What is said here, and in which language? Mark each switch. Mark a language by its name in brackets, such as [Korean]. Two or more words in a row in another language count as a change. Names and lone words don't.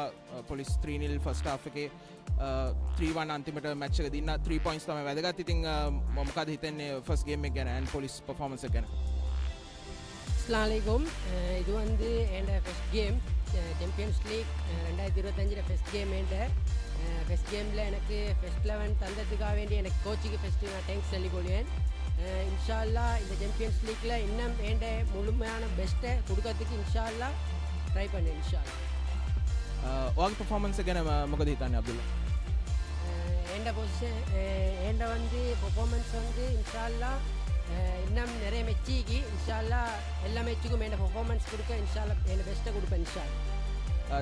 [Sinhala] Police 3-0 [English] first half [Sinhala] එකේ 3-1 අන්තිමට match එක දින්න 3 points තමයි වැදගත්. ඉතින් මොකද හිතන්නේ [English] first game [Sinhala] එක ගැන and [English] police performance [Sinhala] එක ගැන? [Arabic] السلام عليكم. [Tamil] இது வந்து என் [English] first game Champions League 2025 first game first gameல [Tamil] எனக்கு [English] first 11 [Tamil] தந்ததுக்காக வேண்டி எனக்கு கோச்சுக்கு first நான் thanks சொல்லி கொள்வேன். இன்ஷால்லா இந்த சாம்பியன்ஸ் லீக்ல இன்னும் வேண்ட முழுமையான பெஸ்ட்டை கொடுக்கறதுக்கு இன்ஷால்லா ட்ரை பண்ணேன் இன்ஷால்லா. [Sinhala] ඔයාගේ performance ගැන මොකද හිතන්නේ අබ්දුල්ලා? [Tamil] எந்த பொசிஷன் எந்த வந்து performance வந்து இன்ஷால்லா இன்னும் நிறைய மெச்சிக்கு இன்ஷால்லா எல்லா மெச்சுக்கும் வேண்ட performance கொடுக்க இன்ஷால்லா என்ன பெஸ்ட்டை கொடுப்பேன் இன்ஷால்லா.